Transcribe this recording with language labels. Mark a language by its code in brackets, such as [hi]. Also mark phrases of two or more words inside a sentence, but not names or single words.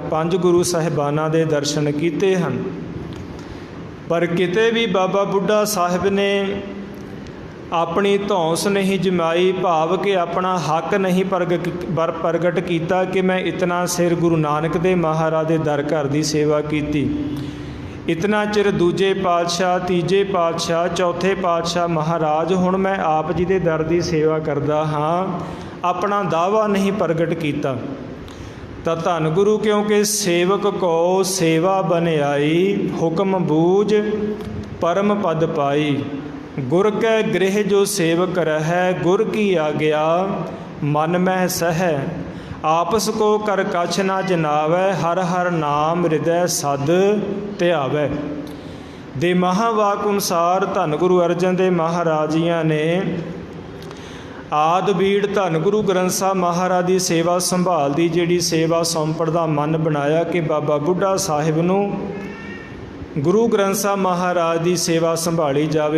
[pa] 5 ਗੁਰੂ ਸਾਹਿਬਾਨਾਂ ਦੇ ਦਰਸ਼ਨ ਕੀਤੇ ਹਨ, ਪਰ ਕਿਤੇ ਵੀ ਬਾਬਾ ਬੁੱਢਾ ਸਾਹਿਬ ਨੇ ਆਪਣੀ ਧੌਂਸ ਨਹੀਂ ਜਮਾਈ, ਭਾਵ ਕਿ ਆਪਣਾ ਹੱਕ ਨਹੀਂ ਪ੍ਰਗਟ ਕੀਤਾ ਕਿ ਮੈਂ ਇਤਨਾ ਸਿਰ ਗੁਰੂ ਨਾਨਕ ਦੇਵ ਮਹਾਰਾਜ ਦੇ ਦਰ ਘਰ ਦੀ ਸੇਵਾ ਕੀਤੀ, ਇਤਨਾ ਚਿਰ ਦੂਜੇ ਪਾਤਸ਼ਾਹ, ਤੀਜੇ ਪਾਤਸ਼ਾਹ, ਚੌਥੇ ਪਾਤਸ਼ਾਹ ਮਹਾਰਾਜ, ਹੁਣ ਮੈਂ ਆਪ ਜੀ ਦੇ ਦਰ ਦੀ ਸੇਵਾ ਕਰਦਾ ਹਾਂ, ਆਪਣਾ ਦਾਵਾ ਨਹੀਂ ਪ੍ਰਗਟ ਕੀਤਾ। ਤਾਂ ਧੰਨ ਗੁਰੂ ਕਿਉਂਕਿ [bra] ਸੇਵਕ ਕੋ ਸੇਵਾ ਬਨਿਆਈ, ਹੁਕਮ ਬੂਝ परम पद पाई। गुर कै गृह जो सेवक रहै, गुर की आज्ञा मन मह सह। आपस को कर कछ न जनावै, हर हर नाम हृदय सद ध्यावै। [pa] ਦੇ ਮਹਾਵਾਕ ਅਨੁਸਾਰ ਧੰਨ ਗੁਰੂ ਅਰਜਨ ਦੇਵ ਮਹਾਰਾਜ ਜੀਆਂ ਨੇ ਆਦਿ ਬੀੜ ਧੰਨ ਗੁਰੂ ਗ੍ਰੰਥ ਸਾਹਿਬ ਮਹਾਰਾਜ ਦੀ ਸੇਵਾ ਸੰਭਾਲ ਦੀ ਜਿਹੜੀ ਸੇਵਾ ਸੌਂਪਣ ਦਾ ਮਨ ਬਣਾਇਆ ਕਿ ਬਾਬਾ ਬੁੱਢਾ ਸਾਹਿਬ ਨੂੰ ਗੁਰੂ ਗ੍ਰੰਥ ਸਾਹਿਬ ਮਹਾਰਾਜ ਦੀ ਸੇਵਾ ਸੰਭਾਲੀ ਜਾਵੇ।